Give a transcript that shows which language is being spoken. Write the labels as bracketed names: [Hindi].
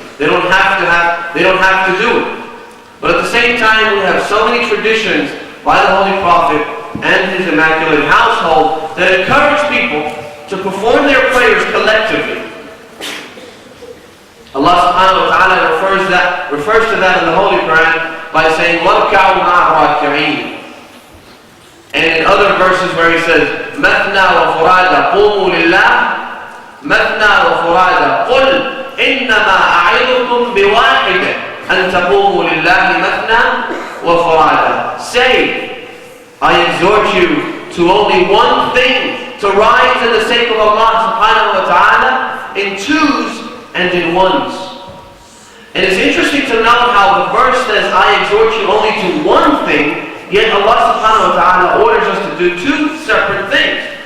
[English] They don't have to do it. But at the same time, we have so many traditions by the Holy Prophet and his immaculate household that encourage people to perform their prayers collectively. Allah subhanahu wa ta'ala refers to that in the Holy Quran by saying, [Arabic] وَارْكَعُوا مَعَ الرَّاكِعِينَ. [English] And in other verses where He says, [Arabic] مَثْنَا وَفُرَادَ قُومُوا لِلَّهِ مَثْنَا وَفُرَادَ قُلْ إِنَّمَا أَعِظُكُمْ بِوَاحِدٍ أَن تَقُومُوا لِلَّهِ مَثْنَا وَفُرَادَ. [English] Say, I exhort you to only one thing, to rise in the sake of Allah subhanahu wa ta'ala in twos and in ones. And it's interesting to note how the verse says, I exhort you only to one thing, yet Allah subhanahu wa ta'ala orders us to do two separate things.